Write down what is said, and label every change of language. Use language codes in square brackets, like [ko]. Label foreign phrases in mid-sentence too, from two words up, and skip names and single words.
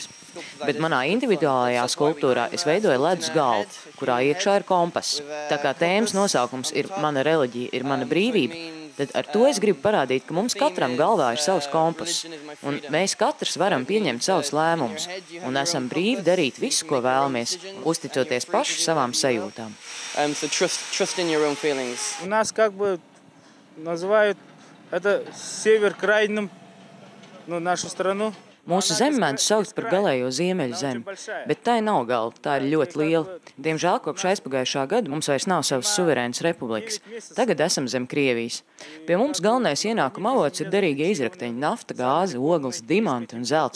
[lv] Bet manā individuālajā skulptūrā es veidoju ledus galvu, kurā iekšā ir kompass. Tā kā tēmas nosaukums ir Mana reliģija, ir mana brīvība, tad ar to es gribu parādīt, ka mums katram galvā ir savs kompass. Un mēs katrs varam pieņemt savus lēmumus. Un esam brīvi darīt visu, ko vēlamies, uzticoties paši savām sajūtām. [ru] У нас как бы называют это север крайним, нашу страну. [lv] Mūsu zemi mēdz saukt par galējo ziemeļu zemi, bet tai nav galva, tā ir ļoti liela. Diemžēl kopš aizpagājušā gada mums vairs nav savas suverēnas republikas. Tagad esam zem Krievijas. Pie mums galvenais ienākuma avots ir derīgie izrakteņi – nafta, gāze, ogles, dimanti un zelts.